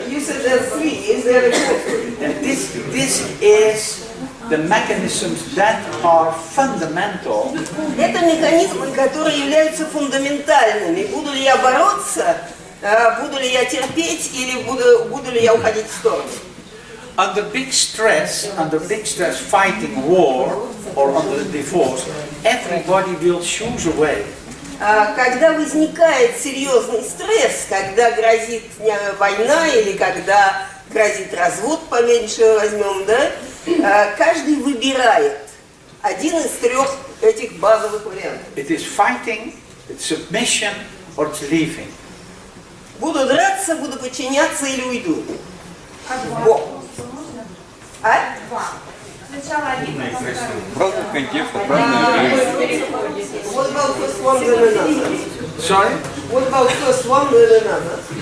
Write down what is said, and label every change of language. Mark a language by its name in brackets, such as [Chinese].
[English] You said there are three. Is there a fourth way? And this is the mechanisms that are fundamental. [Russian] Это механизмы, которые являются фундаментальными. Буду ли я бороться, буду ли я терпеть или буду ли я уходить в сторону? [English] Under big stress, fighting war or under divorce, everybody will choose a way. [Russian] Когда возникает серьезный стресс, когда грозит война или когда грозит развод, поменьше возьмем, да, каждый выбирает один из трех этих базовых вариантов. [English] It is fighting, it's submission, or it's leaving. [Russian] Буду драться, буду подчиняться или уйду. А? Сначала один, потом второй. В разных контекстах, разные люди. [English] What about first one, then another? Sorry? What about first one, then another?